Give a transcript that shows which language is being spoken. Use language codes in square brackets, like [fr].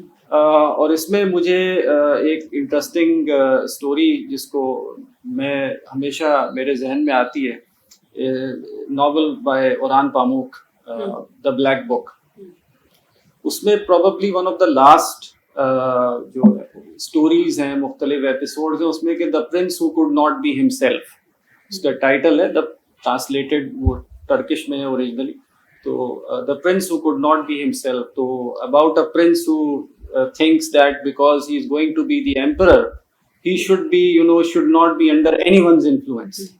[ur] اور اس میں مجھے ایک انٹرسٹنگ اسٹوری جس کو میں ہمیشہ میرے ذہن میں آتی ہے [en] Novel by Orhan Pamuk the black book. اس میں probably one of the last [ur] جو اسٹوریز ہیں مختلف ایپیسوڈز ہیں اس میں کہ [en] The prince who could not be himself. [ur] اس کا ٹائٹل ہے دا ٹرانسلیٹڈ وہ ٹرکش میں ہے اوریجنلی. [en] تو the prince who could not be himself. تو about a prince who thinks that because he is going to be the emperor he should be should not be under anyone's influence.